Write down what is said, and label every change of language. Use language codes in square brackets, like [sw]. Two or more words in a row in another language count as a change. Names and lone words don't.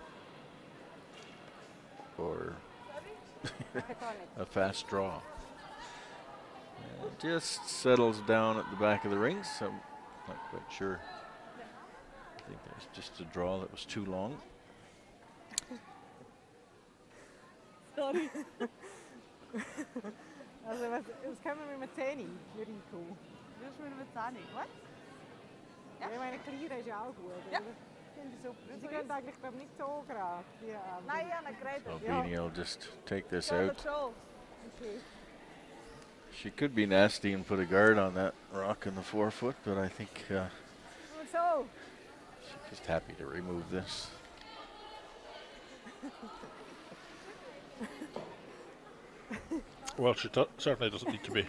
[en] Or a fast draw. Just settles down at the back of the ring, so I'm not quite sure. I think there's just a draw that was too long. Sorry. [de] Also was können wir mit 10 für Rico? [nl] Dus met een 10. Wat? [de] Ja, ich meine, Clear ist ja auch gut. Ja. Oder? Finde ich super. Sie gehen eigentlich glaub, nicht so gerade. [nl] Nee, ja, dan krijg je So het. [en] Benia will just take this [nl] Ja, [en] out. [nl] dat zo. [en] Okay. She could be nasty and put a guard on that rock in the 4-foot, but I think [nl] Goed zo. [en] she's just happy to remove this. Well, she certainly doesn't need to be